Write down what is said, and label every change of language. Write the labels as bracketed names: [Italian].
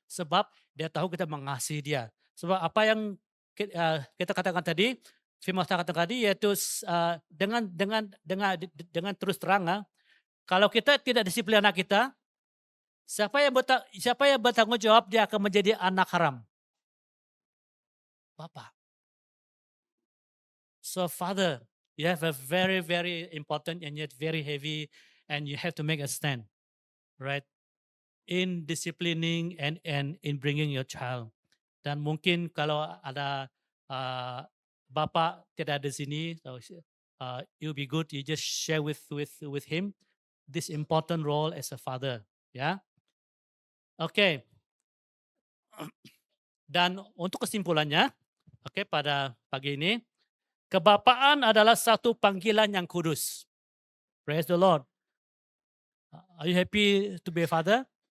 [Indonesian] sebab dia tahu kita mengasihi dia. Sebab apa yang kita katakan tadi, firman Tuhan katakan tadi yaitu dengan terus terang, kalau kita tidak disiplin anak kita, siapa yang bertanggung jawab dia akan menjadi anak haram? Bapak. [English] So father, you have a very, very important and yet very heavy, and you have to make a stand, right? In disciplining and in bringing your child. [Indonesian] Dan mungkin kalau ada bapak tidak ada di sini, [English] so it will be good you just share with him this important role as a father, ya. Oke. [Indonesian] Dan untuk kesimpulannya, oke, pada pagi ini, kebapaan adalah satu panggilan yang kudus. [English] Praise the Lord. Are you happy to be a father?